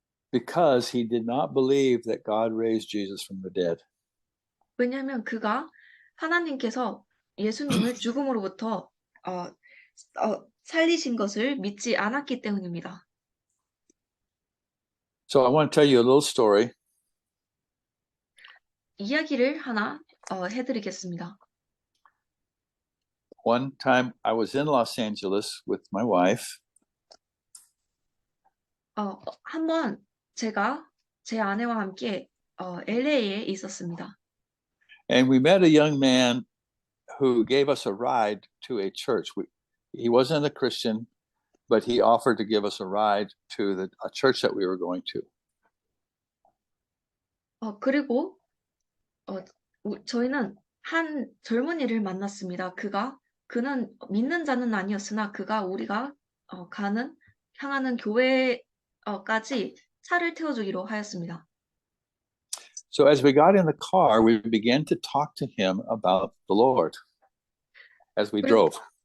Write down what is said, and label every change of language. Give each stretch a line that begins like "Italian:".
English: Because he did not believe that God raised Jesus from the dead.
Korean: 왜냐하면 그가 하나님께서 예수님을 죽음으로부터 살리신 것을 믿지 않았기 때문입니다.
English: So I want to tell you a little story.
Korean: 이야기를 하나 해드리겠습니다.
English: One time I was in Los Angeles with my wife,
Korean: 한번 제가 제 아내와 함께 LA에 있었습니다.
English: and we met a young man who gave us a ride to a church. He wasn't a Christian, but he offered to give us a ride to a church that we were going to.
Korean: 그리고 저희는 한 젊은이를 만났습니다. 그는 믿는 자는 아니었으나 그가 우리가 향하는 교회까지 차를 태워주기로 하였습니다.
English: So as we got in the car, we began to talk to him about the Lord as we drove.